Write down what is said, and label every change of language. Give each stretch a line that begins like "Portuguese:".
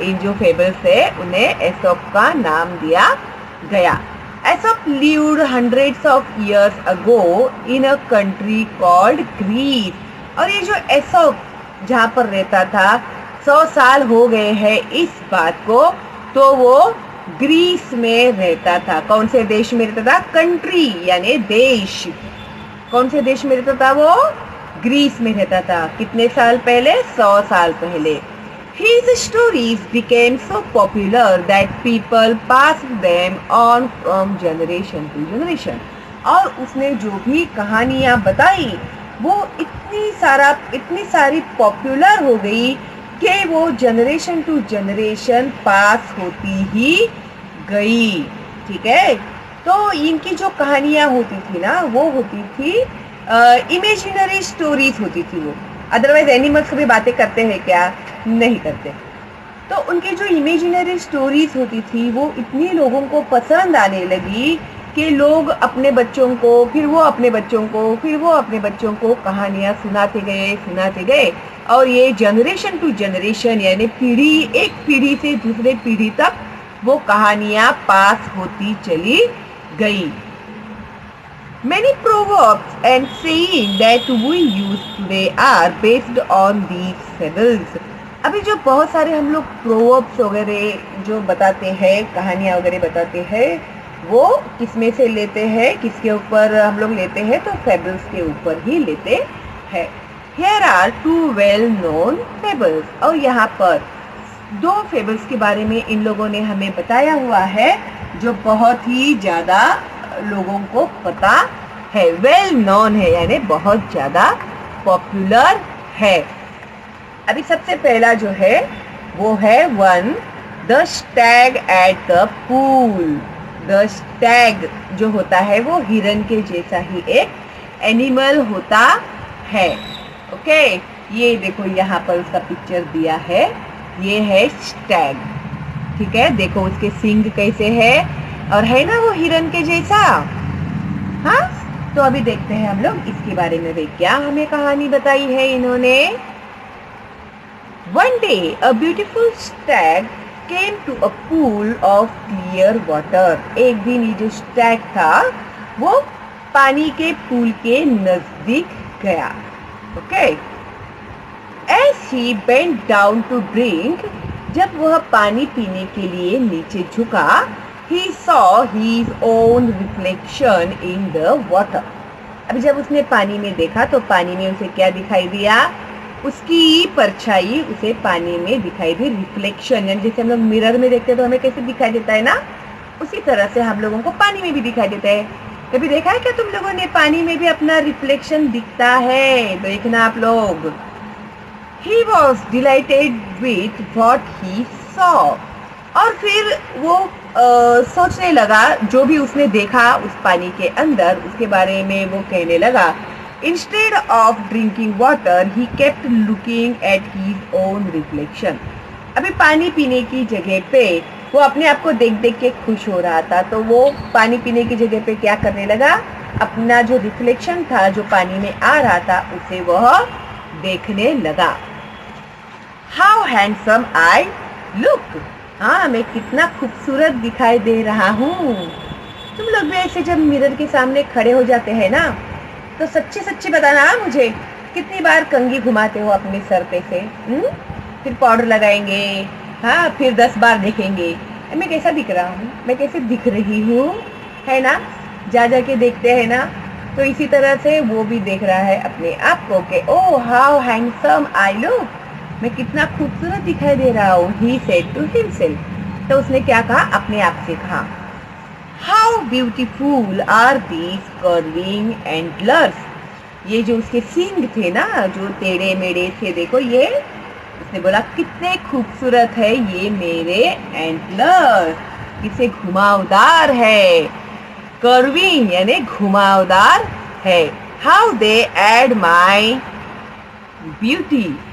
Hindi: इन जो फेबल्स है उन्हें एसोप का नाम दिया गया।
English: Aesop lived hundreds of years ago in a country called Greece।
Hindi: और ये जो एसोप जहाँ पर रहता था 100 साल हो गए हैं इस बात को, तो वो ग्रीस में रहता था। कौन से देश में रहता था? कंट्री यानी देश। कौन से देश में रहता था वो? ग्रीस में रहता था। कितने साल पहले? 100 साल पहले।
English: His stories became so popular that people passed them on from generation to generation।
Hindi: और उसने जो भी कहानियाँ बताई वो इतनी सारी पॉपुलर हो गई कि वो जनरेशन टू जनरेशन पास होती ही गई। ठीक है, तो इनकी जो कहानियाँ होती थी ना वो होती थी इमेजिनरी स्टोरीज होती थी। वो अदरवाइज एनिमल्स कभी बातें करते हैं क्या? नहीं करते। तो उनकी जो इमेजिनरी स्टोरीज होती थी वो इतनी लोगों को पसंद आने लगी कि लोग अपने बच्चों को, फिर वो अपने बच्चों को, फिर वो अपने बच्चों को कहानियाँ सुनाते गए। और ये जनरेशन टू जनरेशन यानी एक पीढ़ी से दूसरे पीढ़ी तक वो कहानियाँ पास होती चली गई।
English: Many proverbs and sayings that we use today are based on these fables।
Hindi: अभी जो बहुत सारे हम लोग प्रोवर्ब्स वगैरह जो बताते हैं, कहानियाँ वगैरह बताते हैं, वो किसमें से लेते हैं, किसके ऊपर हम लोग लेते हैं? तो फेबल्स के ऊपर ही लेते हैं।
English: Here are two well-known fables.
Hindi: और यहाँ पर दो फेबल्स के बारे में इन लोगों ने हमें बताया हुआ है जो बहुत ही ज़्यादा लोगों को पता है, वेल नोन है, यानी बहुत ज़्यादा पॉपुलर है। अभी सबसे पहला जो है वो है one, the Stag at the pool. The Stag जो होता है वो हिरन के जैसा ही एक एनिमल होता है। ओके, ये देखो यहाँ पर उसका पिक्चर दिया है, ये है स्टैग। ठीक है, देखो उसके सींग कैसे है और है ना वो हिरन के जैसा। हाँ, तो अभी देखते हैं हम लोग इसके बारे में वे क्या हमें कहानी बताई है इन्होंने।
English: One day a beautiful stag came to a pool of clear water.
Hindi: एक दिन ये जो स्टैग था वो पानी के पूल के नजदीक गया।
English: okay, As he bent down to drink,
Hindi: जब वह पानी पीने के लिए नीचे झुका,
English: he saw his own reflection in the water.
Hindi: अभी जब उसने पानी में देखा तो पानी में उसे क्या दिखाई दिया? उसकी परछाई उसे पानी में दिखाई दी। रिफ्लेक्शन यानी जैसे हम लोग मिरर में देखते हैं तो हमें कैसे दिखाई देता है ना, उसी तरह से हम लोगों को पानी में भी दिखाई देता है। कभी देखा है क्या तुम लोगों ने पानी में भी अपना रिफ्लेक्शन दिखता है? देखना आप लोग।
English: He was delighted with what he saw.
Hindi: और फिर वो सोचने लगा, जो भी उसने देखा उस पानी के अंदर उसके बारे में वो कहने लगा।
English: Instead of drinking water, he kept looking at his own reflection.
Hindi: अभी पानी पीने की जगह पे वो अपने आप को देख देख के खुश हो रहा था, तो वो पानी पीने की जगह पे क्या करने लगा? अपना जो रिफ्लेक्शन था जो पानी में आ रहा था उसे वह देखने लगा।
English: How handsome I look!
Hindi: हाँ, मैं कितना खूबसूरत दिखाई दे रहा हूँ। तुम लोग भी ऐसे जब मिरर के सामने खड़े हो जाते हैं ना, तो सच्ची सच्ची बताना मुझे, कितनी बार कंघी घुमाते हो अपने सर पे से? फिर पाउडर लगाएंगे, हाँ, फिर 10 बार देखेंगे मैं कैसा दिख रहा हूँ, मैं कैसे दिख रही हूँ, है ना? जा के देखते हैं ना, तो इसी तरह से वो भी देख रहा है अपने आप को कि
English: oh how handsome I look,
Hindi: मैं कितना खूबसूरत दिखाई दे रहा हूँ।
English: he said to himself,
Hindi: तो उसने क्या कहा? अपने आप से कहा।
English: How beautiful are these curving antlers!
Hindi: ये जो उसके सींग थे ना, जो टेढ़े मेढ़े थे, देखो ये, उसने बोला कितने खूबसूरत है ये मेरे एंटलर्स, किसे घुमावदार है। कर्विंग यानी घुमावदार है।
English: How they add my beauty!